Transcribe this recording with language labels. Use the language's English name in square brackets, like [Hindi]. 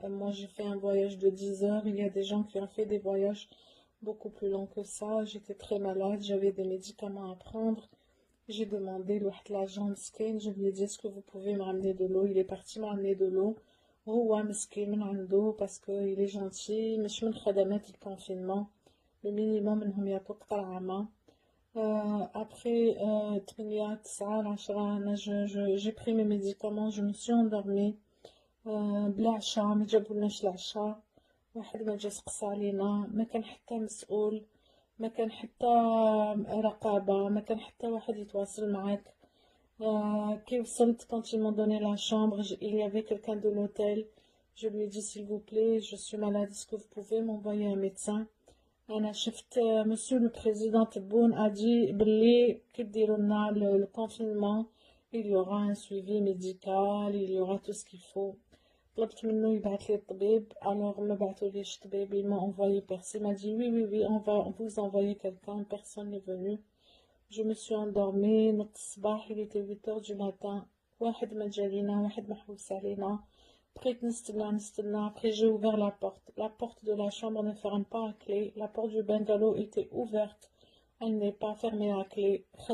[French] Moi j'ai fait un voyage de 10 heures. Il y a des gens qui ont fait des voyages beaucoup plus longs que ça. J'étais très malade, j'avais des médicaments à prendre. J'ai demandé l'agent Mskin, je lui ai dit est-ce que vous pouvez me ramener de l'eau. Il est parti me ramener de l'eau. [Arabic] هو مسكين من عنده [French] parce qu'il est gentil. [Arabic] مش من خدمات الconfinement. [French] Le minimum [Arabic] منهم يعطوك قرعمة. [French] Après 8 9 10 j'ai pris mes médicaments, je me suis endormie. [Arabic] بلا عشاء ما جابولناش العشاء. واحد ما جا سقسى علينا. ما كان حتى مسؤول, ما كان حتى رقابة, ما كان حتى واحد يتواصل معاك. كي وصلت [French] quand ils m'ont donné la chambre, il y avait quelqu'un de l'hôtel. Je lui ai dit s'il vous plaît, je suis malade, est-ce que vous pouvez m'envoyer un médecin. [Arabic] أنا شفت [French] monsieur le président Tebboune a dit [Arabic] باللي كي ديروا لنا [French] le confinement il y aura un suivi médical, il y aura tout ce qu'il faut. [Arabic] طلبت منه يبعث لي الطبيب. alors ما بعثوليش طبيب. [French] il m'a envoyé personne. Il m'a dit oui on va vous envoyer quelqu'un. Personne n'est venu. je me suis endormie. [Arabic] نضت الصباح, [French] il était 8 heures du matin. [Arabic] واحد ما جالينا, واحد محوس علينا. [French] Après, après j'ai ouvert la porte. La porte de la chambre ne ferme pas à clé. La porte du bungalow était ouverte. Elle n'est pas fermée à clé.